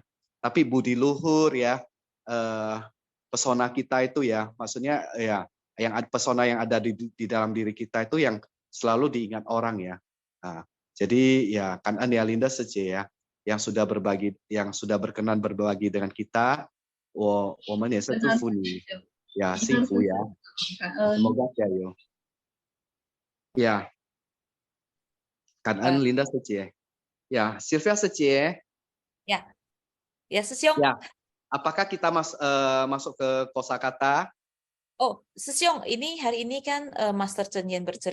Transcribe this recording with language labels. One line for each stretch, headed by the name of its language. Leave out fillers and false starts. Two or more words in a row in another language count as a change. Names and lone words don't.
Indonesian: Tapi budi luhur ya, pesona kita itu ya, maksudnya ya, yang pesona yang ada di dalam diri kita itu yang selalu diingat orang ya. Nah, jadi ya kan ya Linda saja ya, yang sudah berkenan berbagi dengan kita,
Chinese: 我们也是祝福你呀，幸福呀，
Indonesian: semoga jayo. Ya, Kan Linda saja. Ya, Sylvia saja. Ya, Sesiong. Ya, apakah kita masuk ke kosakata? Oh, Sesiong, ini hari ini kan Master Chen Yen bercerita.